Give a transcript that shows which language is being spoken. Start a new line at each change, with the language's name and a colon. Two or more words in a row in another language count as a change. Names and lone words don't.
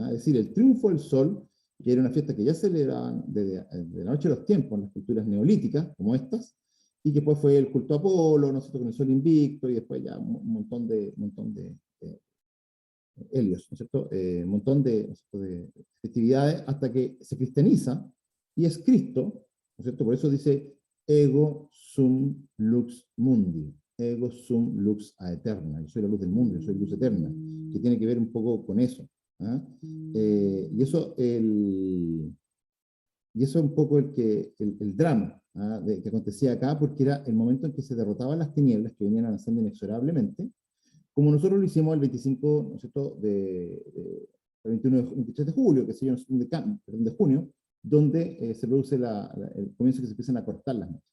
Spanish: Es decir, el triunfo del sol, que era una fiesta que ya celebraban desde de la noche de los tiempos en las culturas neolíticas, como estas, y que después fue el culto a Apolo, ¿no es cierto?, con el sol invicto, y después ya un montón de Helios, ¿no es cierto?, un montón de festividades, hasta que se cristianiza, y es Cristo, ¿no es cierto?, por eso dice,
Latin: ego sum lux mundi, ego sum lux aeterna,
Spanish: yo soy la luz del mundo, yo soy luz eterna, que tiene que ver un poco con eso. ¿Ah? Y eso es un poco el drama, ¿ah?, que acontecía acá, porque era el momento en que se derrotaban las tinieblas que venían avanzando inexorablemente, como nosotros lo hicimos el 25, ¿no es cierto?, el 21 23 de julio, que se llama de junio, donde se produce el comienzo, que se empiezan a cortar las noches.